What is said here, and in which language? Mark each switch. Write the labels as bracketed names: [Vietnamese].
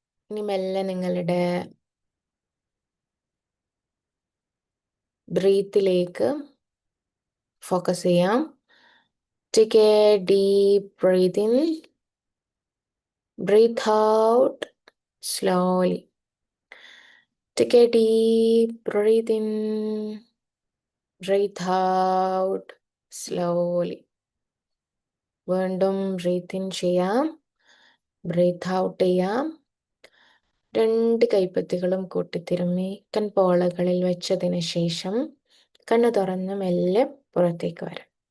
[Malayalam] ഇനി മെല്ലെ നിങ്ങളുടെ ബ്രീത്തിലേക്ക് ഫോക്കസ് ചെയ്യാം. [English] Take a deep breath in, breathe out slowly. Take a deep breath in, breathe out slowly. [Malayalam] വീണ്ടും breath in ചെയ്യാം, breath out ചെയ്യാം. 2 കൈപ്പത്തികളും കൂട്ടിത്തിരുമ്മി കൺപോളകളിൽ വെച്ചതിന് ശേഷം കണ്ണ് തുറന്ന് മെല്ലെ പുറത്തേക്ക് വരാം.